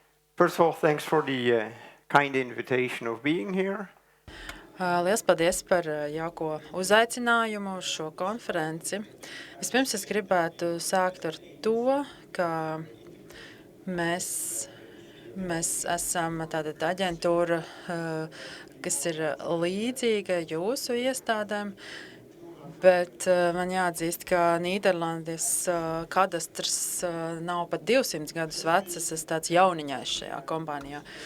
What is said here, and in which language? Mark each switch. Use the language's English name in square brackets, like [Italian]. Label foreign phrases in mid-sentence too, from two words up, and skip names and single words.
[English] First of all, thanks for the kind invitation of being here. [Latvian] Liels paldies par jauko uzaicinājumu uz šo konferenci. Vispirms es gribētu sākt ar to, ka mēs esam tāda aģentūra, kas ir līdzīga jūsu iestādēm, bet man jāatzīst, ka Nīderlandes kadastrs nav pat 200 gadus vecs, es esmu tāds jauniņais šajā kompānijā.